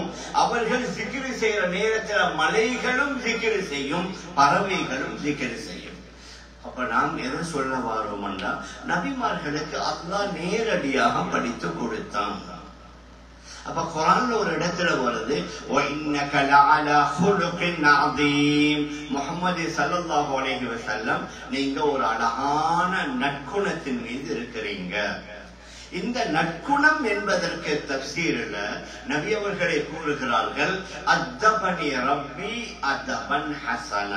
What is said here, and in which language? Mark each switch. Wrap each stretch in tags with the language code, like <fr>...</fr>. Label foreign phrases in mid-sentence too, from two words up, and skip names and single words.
<ta>அவர்கள் திக்ர் செய்யற நேரத்தில் மலைகளும் திக்ர் செய்யும், பறவைகளும் திக்ர் செய்யும். அப்ப நாம் எதை சொல்ல வாரோம்னா, நபிமார்களுக்கு அல்லாஹ் நேரடியாக படித்து கொடுத்தான். அப்ப குர்ஆன்ல ஒரு இடத்துல வருது,</ta> <ar>وَإِنَّكَ لَعَلَى خُلُقٍ عَظِيمٍ.</ar> <ta>முஹம்மது</ta> <ar>صلى الله عليه وسلم</ar> <ta>நீங்க ஒரு அழகான நற்குணத்தின் மீது இருக்கிறீங்க. இந்த நற்குணம் என்பதற்கு தஃசீரில் நபி அவர்களே கூறுகிறார்கள்,</ta> <ar>أدبني ربي أدبا حسنا.</ar>